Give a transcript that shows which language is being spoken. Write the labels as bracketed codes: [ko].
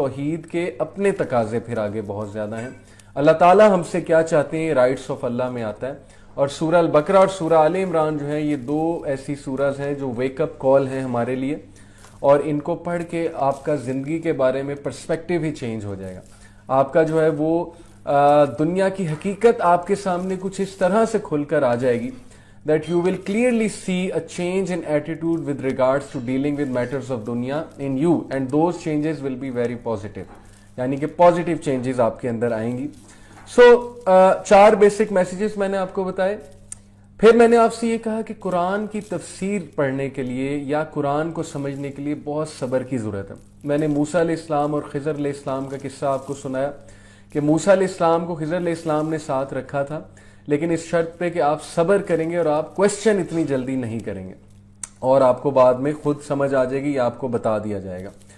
[hi] तौहीद के अपने तकाजे फिर आगे बहुत ज्यादा हैं। अल्लाह ताला हमसे क्या चाहते हैं, राइट्स ऑफ अल्लाह में आता है। और सूरह अल बकरा और सूरह आले इमरान जो है, ये 2 ऐसी सूरज हैं जो वेकअप कॉल है हमारे लिए, और इनको पढ़ के आपका जिंदगी के बारे में पर्सपेक्टिव ही चेंज हो जाएगा। आपका जो है वो दुनिया की हकीकत आपके सामने कुछ इस तरह से खुलकर आ जाएगी [en] that you will clearly see a change in attitude with regards to dealing with matters of दुनिया in you, and those changes will be very positive, [hi] यानी कि पॉजिटिव चेंजेस आपके अंदर आएंगी। सो 4 बेसिक मैसेजेस मैंने आपको बताए। फिर मैंने आपसे ये कहा कि कुरान की तफसीर पढ़ने के लिए या कुरान को समझने के लिए बहुत सब्र की ज़रूरत है। मैंने मूसा अलैहिस्सलाम और खिज़र अलैहिस्सलाम का किस्सा आपको सुनाया कि मूसा अलैहिस्सलाम को खिज़र अलैहिस्सलाम ने साथ रखा था, लेकिन इस शर्त पे कि आप सब्र करेंगे और आप क्वेश्चन इतनी जल्दी नहीं करेंगे, और आपको बाद में खुद समझ आ जाएगी या आपको बता दिया जाएगा।